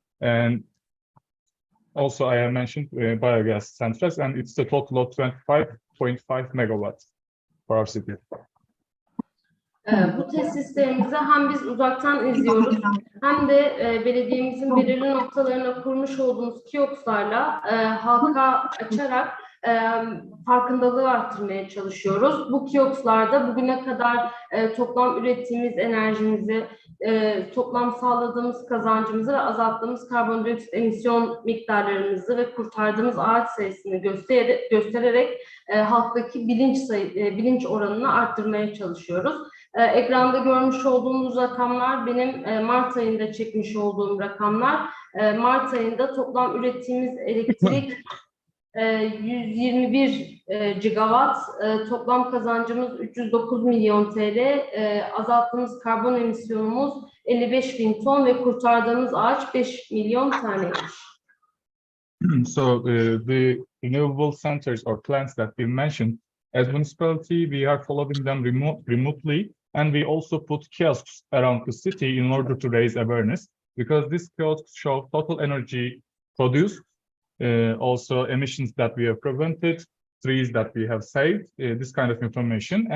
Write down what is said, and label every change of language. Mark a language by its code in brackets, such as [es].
[en] And also I have mentioned biogas centrals, and it's a total of 25.5 megawatts for our city. [tr] Bu tesislerimizi hem biz uzaktan izliyoruz hem de belediyemizin belirli noktalarına kurmuş olduğumuz kiosklarla halka açarak farkındalığı arttırmaya çalışıyoruz. Bu kiosklarda bugüne kadar toplam ürettiğimiz enerjimizi, toplam sağladığımız kazancımızı ve azalttığımız karbondioksit emisyon miktarlarımızı ve kurtardığımız ağaç sayısını göstererek halktaki bilinç oranını arttırmaya çalışıyoruz. Ekranda görmüş olduğunuz rakamlar benim Mart ayında çekmiş olduğum rakamlar. Mart ayında toplam ürettiğimiz elektrik 121 gigawatt, toplam kazancımız 309 milyon TL, azalttığımız karbon emisyonumuz 55 bin ton ve kurtardığımız ağaç 5 milyon taneymiş. [en] So the renewable centers or plants that we mentioned, as municipality, we are following them remotely, and we also put kiosks around the city in order to raise awareness, because these kiosks show total energy produced, also emissions that we have prevented, trees that we have saved, this kind of information.